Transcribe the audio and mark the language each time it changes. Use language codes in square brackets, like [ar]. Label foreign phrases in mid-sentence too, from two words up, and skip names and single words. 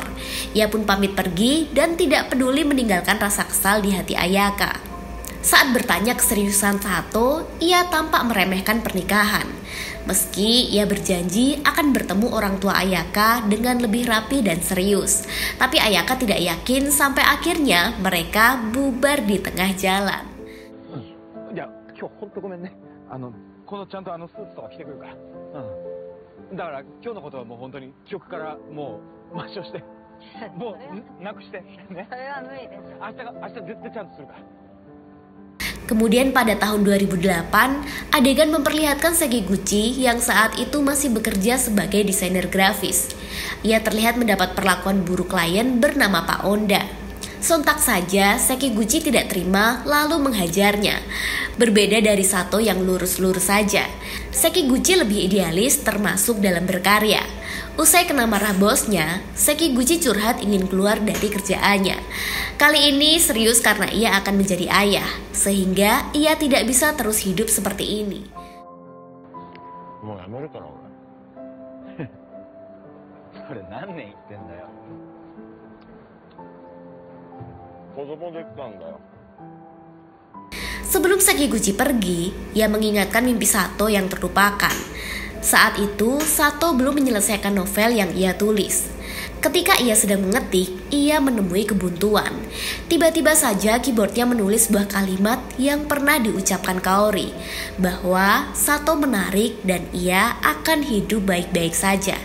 [id] Ia pun pamit pergi dan tidak peduli meninggalkan rasa kesal di hati Ayaka. Saat bertanya keseriusan Sato, ia tampak meremehkan pernikahan. Meski ia berjanji akan bertemu orang tua Ayaka dengan lebih rapi dan serius. Tapi Ayaka tidak yakin sampai akhirnya mereka bubar di tengah jalan. [ja] いや、今日本当ごめんね。このちゃんとスーツとか着てくるから。だから今日のことはもう本当に記憶からもう抹消して、もうなくしてね。それは無理です。明日絶対ちゃんとするから。 [id] Kemudian pada tahun 2008, adegan memperlihatkan Sekiguchi yang saat itu masih bekerja sebagai desainer grafis. Ia terlihat mendapat perlakuan buruk klien bernama Pak Onda. Sontak saja Sekiguchi tidak terima lalu menghajarnya. Berbeda dari Sato yang lurus-lurus saja, Sekiguchi lebih idealis termasuk dalam berkarya. Usai kena marah bosnya, Sekiguchi curhat ingin keluar dari kerjaannya. Kali ini serius karena ia akan menjadi ayah, sehingga ia tidak bisa terus hidup seperti ini. [ja] もうやめるから俺。それ何年言ってんだよ。子供できたんだよ。 [id] Sebelum Sekiguchi pergi, ia mengingatkan mimpi Sato yang terlupakan. Saat itu, Sato belum menyelesaikan novel yang ia tulis. Ketika ia sedang mengetik, ia menemui kebuntuan. Tiba-tiba saja keyboardnya menulis sebuah kalimat yang pernah diucapkan Kaori, bahwa Sato menarik dan ia akan hidup baik-baik saja.